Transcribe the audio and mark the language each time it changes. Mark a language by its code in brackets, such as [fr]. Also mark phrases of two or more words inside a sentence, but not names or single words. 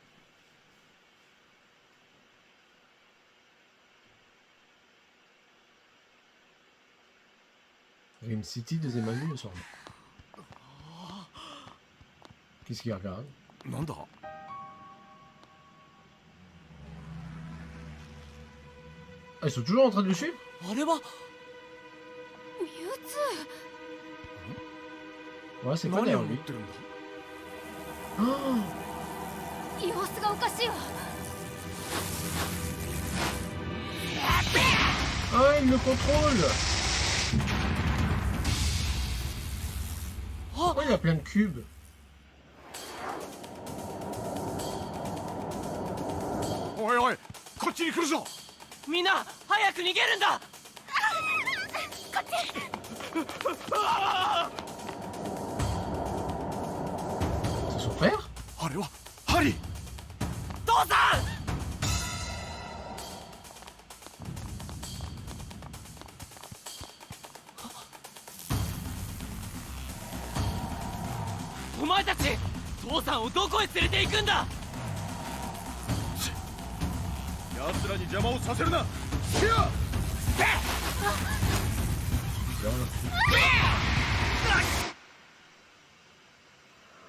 [fr] Rim City, deuxième année le soir. Qu'est-ce qu'il regarde? [ja] なんだ。 [fr] Ah, ils sont toujours en train de le suivre? [ja] あれはミュウツ [fr] Ouais, c'est pas [ja] 何 [fr] derrière [ja] を持 [fr] lui. [ja] ってるんだ。 [fr] Oh, [ja] ー様子がおかしいわ [fr] ah, il le contrôle! Oh, il a plein de cubes. [ja] おいおい、こっちに来るぞ。みんな早く逃げるんだ [fr] C'est son frère? [ja] あれはハリー。父さんお前たち父さんをどこへ連れて行くんだ奴らに邪魔をさせるな。せや。 [fr] Là, on l'a reçu.